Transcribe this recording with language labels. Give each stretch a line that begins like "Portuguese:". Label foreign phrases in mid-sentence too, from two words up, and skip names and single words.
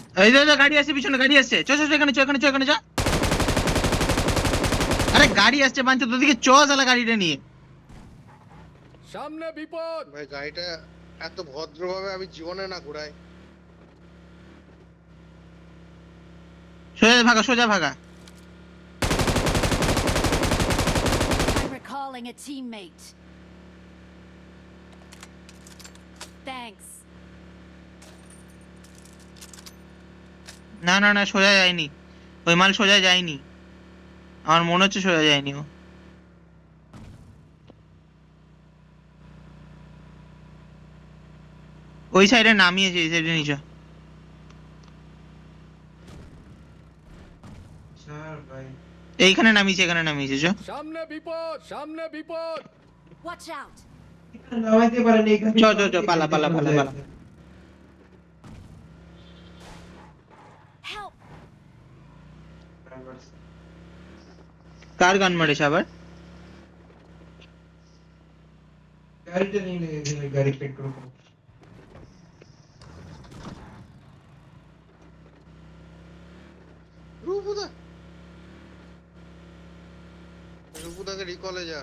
Bangla: এই যে গাড়ি আসছে, পিছনে গাড়ি আসছে, চ চ চ, এখানে চ, এখানে চ, এখানে চ। আরে গাড়ি আসছে বাঞ্চ, তোর দিকে চ শালা গাড়িটা নিয়ে। সামনে বিপদ। ভাই গাড়িটা এত ভদ্রভাবে আমি জীবনে না ঘুরাই। সোজা ভাগা, সোজা ভাগা।
English: I'm recalling a teammate. Thanks.
Bangla: না না না, সোজা যায়নি, ওই মাল সোজা যায়নি, আমার মনে হচ্ছে সোজা যায়নি ও। ওই সাইডে নামিয়েছে, এই সাইডে নিচে। চার ভাই এইখানে নামিয়েছে, এখানে নামিয়েছে, চ। সামনে বিপদ, সামনে বিপদ।
English: Watch out.
Bangla: এখানে নামাইতে পারেন এখানে চ, চ, চ, পালা, পালা, পালা, পালা।
English: Help.
Bangla: কার গান মারেছে আবার? গাড়িটা নিয়ে গেছিল গাড়ি পেট্রোল রুবুদা, রুবুদাকে রিকলে যা।